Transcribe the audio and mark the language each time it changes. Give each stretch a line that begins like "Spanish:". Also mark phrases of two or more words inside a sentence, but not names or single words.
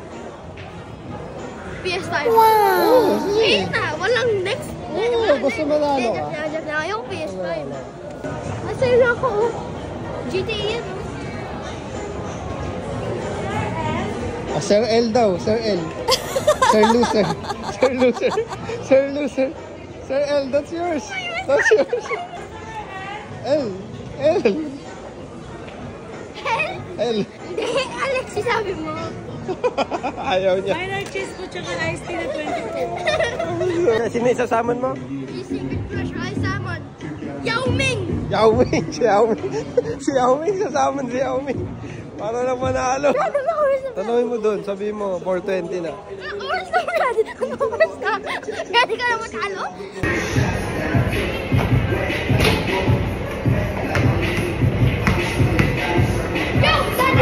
Filipino: PS5. Wow! Oo, sige. Ayun na, walang next. Oo, basta manalo ka. Yung PS5. Masaya ako. GTA yan, no? Sir L daw, Sir L. Sir Loser. Sir Loser. Sir Loser.
English: Sir L, that's yours. That's yours.
Filipino: L. L. L. Hindi, Alexi sabi mo. Ayaw niya. Minor cheese po tsaka iced tea na 24. Sino isasaman mo? Yung secret crush, ay salmon. Yao Ming! Yao Ming. Si Yao Ming. Si Yao Ming sasaman si Yao Ming. Para lang manalo. Tanungin mo doon, sabihin mo, 420 na. Oras na yan! Ano oras na? Ready ka na matalo?
English: Yo! Daddy!